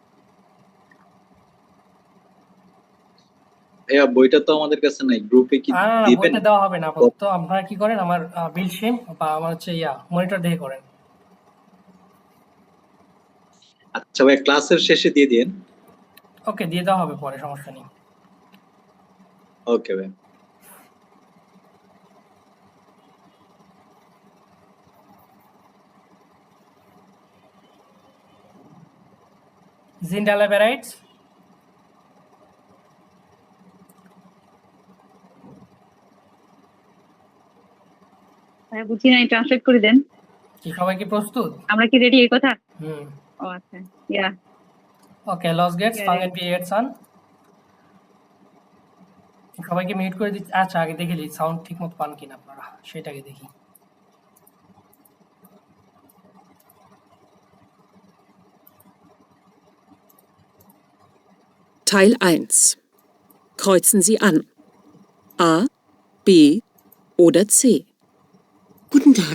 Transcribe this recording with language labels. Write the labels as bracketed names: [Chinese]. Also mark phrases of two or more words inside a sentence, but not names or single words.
[Bangla] ভাইয়া বইটা তো আমাদের কাছে নাই, গ্রুপে কি না, দিবেন? বইটা দেওয়া হবে না আপাতত। আপনারা কি করেন? আমার বিল্ড স্ট্রিম বা আমার মনিটর দেখে করেন। আচ্ছা ভাইয়া, ক্লাসের শেষে দিয়ে দিন। ওকে দিয়ে দেওয়া হবে পরে, সমস্যা নেই। ওকে ভাই। [German] Sind alle bereit? [Bangla] বুঝি নাই, ট্রান্সলেট করে দেন। কি সবাই কি প্রস্তুত? আমরা কি রেডি এই কথা? হুম। ও আচ্ছা, ইয়া। ওকে, [German] los geht's, Yeah, fangen wir jetzt an. [Bangla] সবাইকে মিউট করে দিচ্ছি। আচ্ছা, আগে দেখে নিই সাউন্ড ঠিকমতো পান কিনা আপনারা, সেটাকে দেখি। [German] Teil 1. Kreuzen Sie an. A, B oder C. Guten Tag.